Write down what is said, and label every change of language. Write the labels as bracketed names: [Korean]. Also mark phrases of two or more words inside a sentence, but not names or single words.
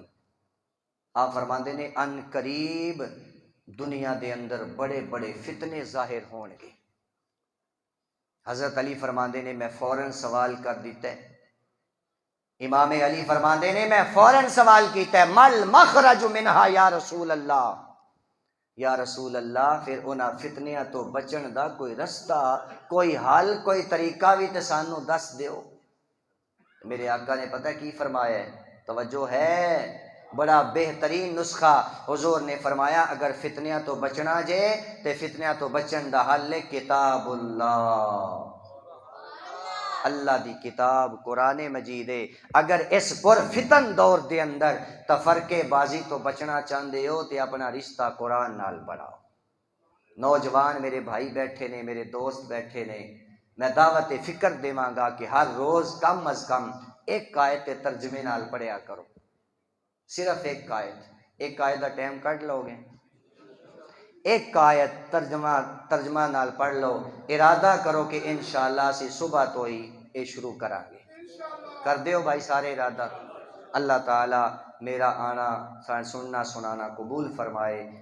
[Punjabi] آپ فرماندے نے ان قریب دنیا دے اندر بڑے بڑے فتنے ظاہر ہون گے. حضرت علی فرماندے نے میں فوراً سوال کر دیتا ہے. امام علی فرماندے نے میں فوراً سوال کیتا ہے [Arabic] مل مخرج منہا یا رسول اللہ. [Punjabi] یا رسول اللہ پھر انہاں فتنیاں تو بچن دا کوئی رستہ، کوئی حل، کوئی طریقہ بھی تے سانوں دس دیو. میرے آقا نے پتہ کی فرمایا ہے؟ توجہ ہے، بڑا بہترین نسخہ حضور نے فرمایا اگر فتنیاں تو بچنا جے تے فتنیاں تو بچن دا حل ہے کتاب اللہ، اللہ دی کتاب قرآن مجید ہے. اگر اس پر فتن دور دے اندر تفرقے بازی تو بچنا چاہندے ہو تے اپنا رشتہ قرآن نال بڑھاؤ. نوجوان میرے بھائی بیٹھے نے، میرے دوست بیٹھے نے، میں دعوت فکر دیواں گا کہ ہر روز کم از کم ایک آیت ترجمے نال پڑھیا کرو. صرف ایک آیت دا ٹائم کٹ لو گے. ایک آیت ترجمہ نال پڑھ لو، ارادہ کرو کہ انشاءاللہ سے صبح تو ہی یہ شروع کرا گے، کر دیو بھائی سارے ارادہ۔ [Urdu] اللہ تعالی میرا آنا سننا سنانا قبول فرمائے۔